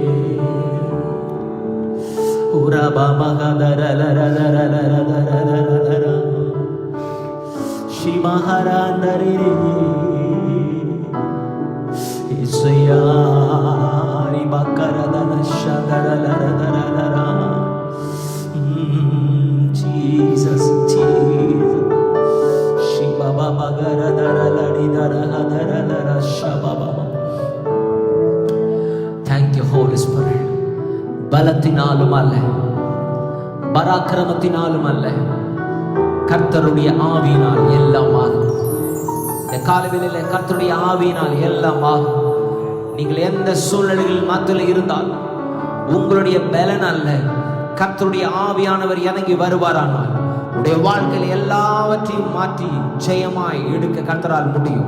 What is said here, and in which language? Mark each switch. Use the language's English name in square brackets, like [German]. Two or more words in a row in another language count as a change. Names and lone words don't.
[English] ஸ்ரீமஹாராந்தரே இசையாரி பக்கரதன சதரலரதரதரா. Jesus, Jesus. Shiba baba gara dara ladi dara hadara dara shaba baba. Thank you, Holy Spirit. [Tamil] பலத்தினாலும் அல்ல, பராக்கிரமத்தினாலும் அல்ல, கர்த்தருடைய ஆவியினால் எல்லாம் ஆகும். இந்த காலவேளையில கர்த்தருடைய ஆவியினால் எல்லாம் ஆகும். நீங்கள் எந்த சூழ்நிலைகளில் மத்தியில் இருந்தாலும் உங்களுடைய பலன் அல்ல, கர்த்தருடைய ஆவியானவர் இறங்கி வருவாரானால் உடைய வாழ்க்கையில் எல்லாவற்றையும் மாற்றி ஜெயமாய் எடுக்க கர்த்தரால் முடியும்.